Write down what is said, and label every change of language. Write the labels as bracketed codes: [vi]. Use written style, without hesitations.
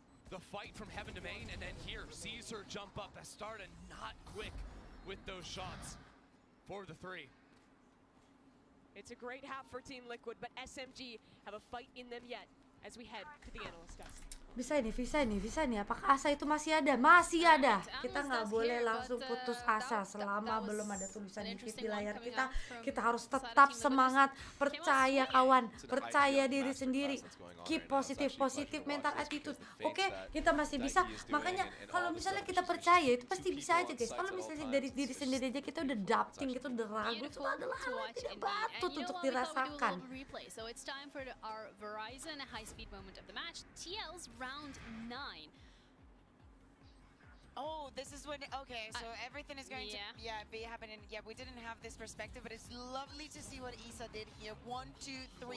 [en] The fight from heaven to main, and then here, sees her jump up. Bastarda not quick with those shots for the 3. It's a great half for Team Liquid, but SMG have a fight in them yet as we head to the analyst desk. [id] Bisa nih. Apakah asa itu masih ada? Masih ada. Kita nggak boleh langsung putus asa selama belum ada tulisan defeat di layar kita. Kita harus tetap semangat, percaya kawan, percaya diri sendiri. [en] Keep positive mental attitude. [id] Oke, kita masih bisa. Makanya kalau misalnya kita percaya itu pasti bisa aja guys. Kalau misalnya dari diri sendiri aja kita udah doubting, kita udah ragu, itu adalah hal yang tidak patut untuk dirasakan. [en] So it's time for our Verizon high-speed moment of the match. TL's round 9. Oh, this is when, okay, so everything is going to be happening. Yeah, we didn't have this perspective, but it's lovely to see what Isa did here. 1, 2, 3.